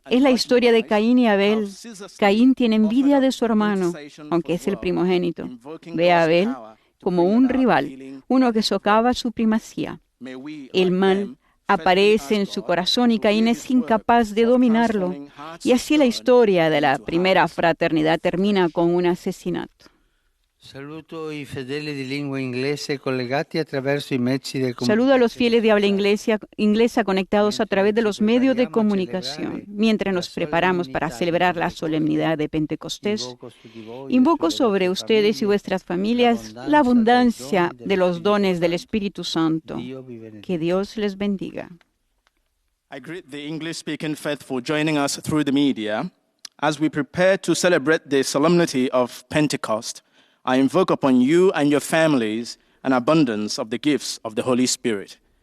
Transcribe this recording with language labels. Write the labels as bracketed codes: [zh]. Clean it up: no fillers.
[es] Es la historia de Caín y Abel. Caín tiene envidia de su hermano, aunque es el primogénito. Ve a Abel como un rival, uno que socava su primacía. El mal aparece en su corazón y Caín es incapaz de dominarlo. Y así la historia de la primera fraternidad termina con un asesinato. Saludo [it] i fedeli di lingua inglese collegati attraverso i mezzi di [es] Saludo a los fieles de habla [it] comunicazione. [es] inglesa conectados a través de los medios de comunicación. Mientras nos preparamos para celebrar la solemnidad de Pentecostés, invoco sobre ustedes y vuestras familias la abundancia de los dones del Espíritu Santo. Que Dios les bendiga. [en] I greet the English-speaking faithful joining us through the media. As we prepare to celebrate the solemnity of Pentecost, I invoke upon you and your families an abundance of the gifts of the Holy Spirit.